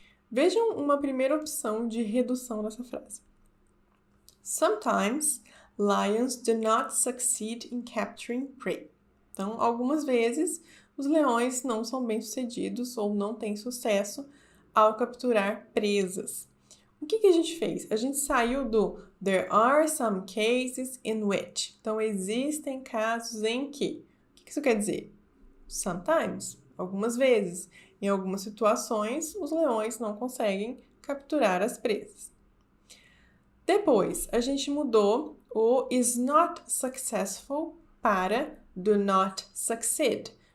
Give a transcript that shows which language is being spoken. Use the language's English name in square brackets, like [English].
[Portuguese] Vejam uma primeira opção de redução dessa frase. [English] Sometimes, lions do not succeed in capturing prey. [Portuguese] Então, algumas vezes, os leões não são bem-sucedidos ou não têm sucesso ao capturar presas. O que a gente fez? A gente saiu do [English] there are some cases in which. [Portuguese] Então, existem casos em que. O que isso quer dizer? Sometimes, algumas vezes. Em algumas situações, os leões não conseguem capturar as presas. Depois, a gente mudou o [English] is not successful [Portuguese] para [English] do not succeed.